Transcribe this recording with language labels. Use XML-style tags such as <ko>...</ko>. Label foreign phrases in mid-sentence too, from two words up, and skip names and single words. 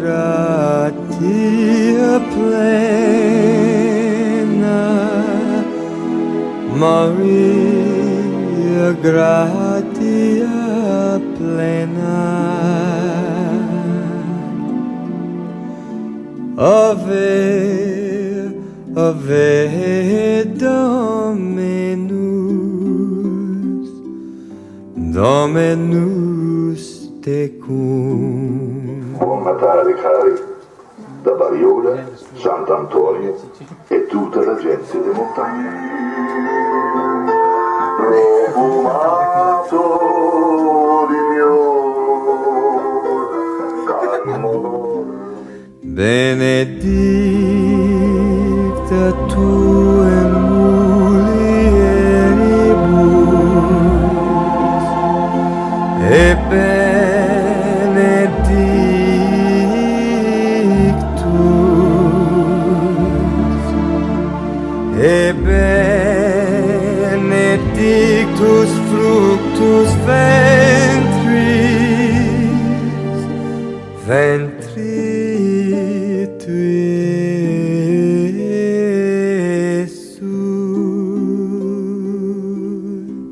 <la>gratia plena, Maria, gratia plena, Ave, Ave Dominus, Dominus tecum.</la> <it>Buon Natale cari, da Bariola, Sant'Antonio e tutta la gente delle montagne. Profumato di fior, calmo.</it> <la>Benedicta tu in mulieribus e benedictus benedictus fructus ventris tui, Iesus.</la>